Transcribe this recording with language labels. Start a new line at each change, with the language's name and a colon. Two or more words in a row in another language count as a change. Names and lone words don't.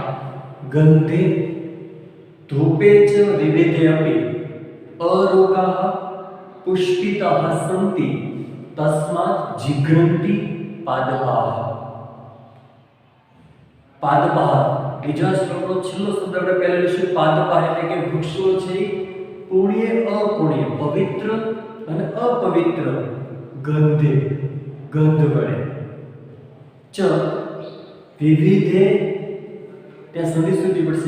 Sanskrit: गंधे धूपे च विविधे अपि अरोगाः पुष्पिताः सन्ति तस्मात् जिघ्रन्ति पादपाः.
Gujarati: पादपाः બીજા શ્લોકનો છેલ્લો શબ્દ આપણે પહેલા લઈશું. પાદપાહ એટલે કે વૃક્ષો છે પુણ્ય અપુણ્ય પવિત્ર અને અપવિત્ર ગંધે ગંધ વડે. ચ વિવિધે ત્યાં સંધિ સુધી પડશે.